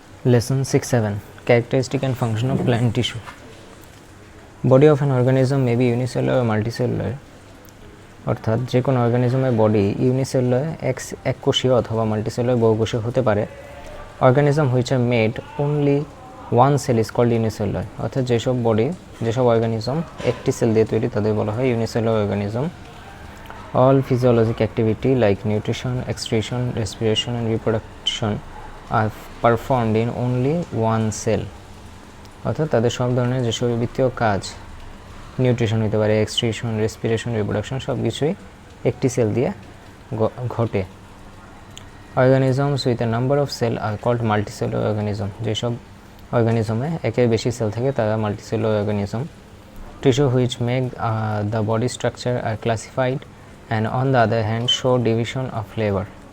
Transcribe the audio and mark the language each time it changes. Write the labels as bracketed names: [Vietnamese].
[English] Lesson 6-7 Characteristic and function of plant tissue. Body of an organism may be unicellular or multicellular. [Bangla] অর্থাৎ যে কোনো অর্গানিজমের body unicellular এককোষীয় অথবা multicellular বহুকোষীয় হতে পারে। [English] Organism which are made only one cell is called unicellular. [Bangla] অর্থাৎ যেসব organism একটি sell দিয়ে তৈরি তাদের বলা হয় unicellular organism. [English] All physiologic activity like nutrition, excretion, respiration and reproduction are performed in only one cell. [Bangla] অর্থাৎ তাদের সব ধরনের যে শরীরবৃত্তীয় কাজ, নিউট্রিশন হতে পারে, এক্সক্রিশন, রেসপিরেশন, রিপ্রোডাকশন সব কিছুই একটি সেল দিয়ে ঘটে। [English] Organisms with a number of cell are called multicellular organism. [Bangla] যেসব অর্গানিজমে একের বেশি সেল থাকে তারা multicellular organism. [English] Tissue which make the body structure are classified and on the other hand show division of labor.